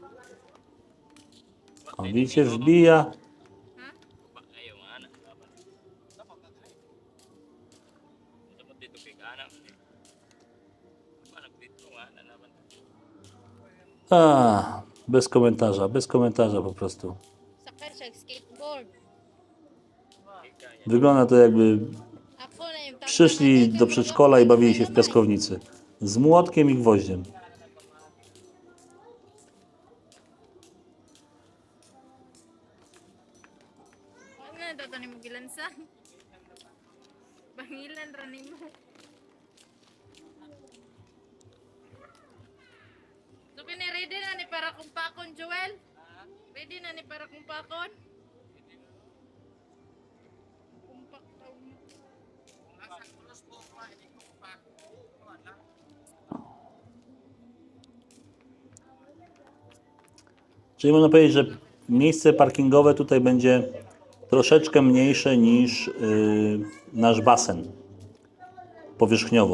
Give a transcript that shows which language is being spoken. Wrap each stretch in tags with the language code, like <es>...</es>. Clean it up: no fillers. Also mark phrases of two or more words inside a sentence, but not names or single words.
<pl>O, widzicie, wbija. Bez komentarza po prostu.</pl> <ceb>Sakay siya skateboard.</ceb> <pl>Wygląda to jakby</pl> <ceb>Ako na yung</ceb> <pl>przyszli do przedszkola i bawili się w piaskownicy. Z młotkiem i gwoździem.</pl> <ceb>Ano na daw ni mo gilansa? Bangilan ra nimo. So kini ready na ni para kumpakon, Joel? Ready na ni para kumpakon? Kumpak daw mo.</ceb> <pl>Czyli można powiedzieć, że miejsce parkingowe tutaj będzie troszeczkę mniejsze niż nasz basen powierzchniowo.</pl>